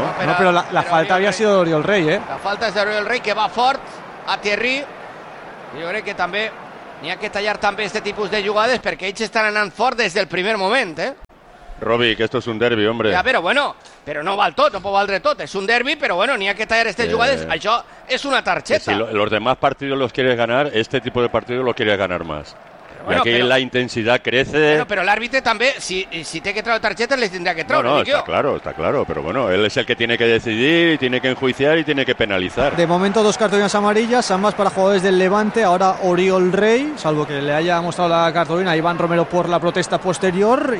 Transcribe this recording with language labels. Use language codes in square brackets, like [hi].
[es] No, pero la falta había sido de Oriol Rey, ¿eh? La falta es de Oriol Rey, [ca] que va fort. [es] A Thierry, [ca] Jo crec que també n'hi ha que tallar també aquest tipus de jugades perquè ells estan anant fort des del primer moment, eh? [es] Robi, que esto es un derbi, hombre. [ca] Ja, però bueno, però no val tot, no pot valdre tot. És un derbi, però bueno, n'hi ha que tallar aquestes jugades. Això és una tarjeta. [es] Si los demás partidos los quieres ganar, este tipo de partidos los quieres ganar más. Y bueno, aquí pero, la intensidad crece. Pero el árbitro también, si tiene que traer tarjetas, les tendría que traer. No, está claro. Pero bueno, él es el que tiene que decidir, y tiene que enjuiciar y tiene que penalizar. De momento, dos cartulinas amarillas, ambas para jugadores del Levante. Ahora Oriol Rey, salvo que le haya mostrado la cartulina a Iván Romero por la protesta posterior.